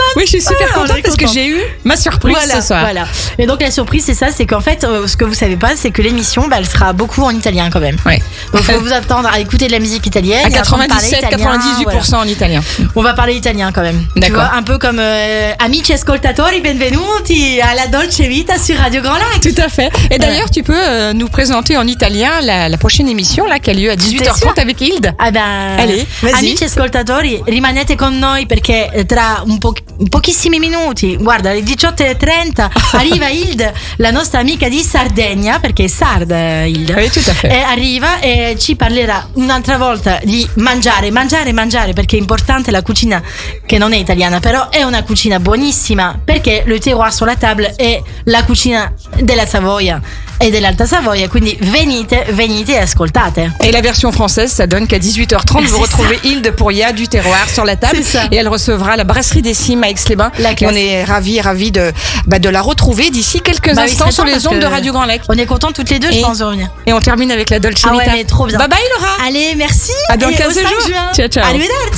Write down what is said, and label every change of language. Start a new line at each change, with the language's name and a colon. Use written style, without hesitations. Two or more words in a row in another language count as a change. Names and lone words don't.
French: Oui, je suis super contente parce que j'ai eu ma surprise ce soir. Voilà. Et donc la surprise c'est ça, c'est qu'en fait ce que vous savez pas, c'est que l'émission elle sera beaucoup en italien quand même. Ouais. Donc faut vous attendre à écouter de la musique italienne. À 97-98% en italien. On va parler italien quand même. D'accord. Tu vois, un peu comme
Italian: amici ascoltatori, benvenuti alla
French: Dolce Vita sur Radio Grand Lac. Tout à fait. Et d'ailleurs, tu peux nous présenter en italien la prochaine émission là qui a lieu à 18h30 avec Hilde. Ah ben, allez, vas-y.
Italian: Amici ascoltatori, rimanete con noi perché tra pochissimi minuti, guarda, alle 18:30 arriva Hilde, la nostra amica di Sardegna, perché è sarda Hilde.
French: Oui, tout à fait.
Italian: Arriva e ci parlerà un'altra volta di mangiare, perché è importante la cucina che non è italiana, però è una cucina buonissima, perché le terroir sur la table è la cucina della Savoia et de l'Alta Savoia, quindi venite et ascoltate.
French: Et la version française, ça donne qu'à 18h30, vous retrouvez Hilde pour Il y a du terroir sur la table. C'est ça. Et elle recevra la brasserie des Cimes à Aix-les-Bains. Et on est ravis de la retrouver d'ici quelques instants sur les ondes de Radio Grand Lac. On est contents toutes les deux, je pense, de revenir. Et on termine avec la Dolce Vita. Ah ouais, mais trop bien. Bye bye Laura. Allez, merci. À dans et 15 au 5 jours. juin.
Italian: Ciao, ciao. Arrivederci.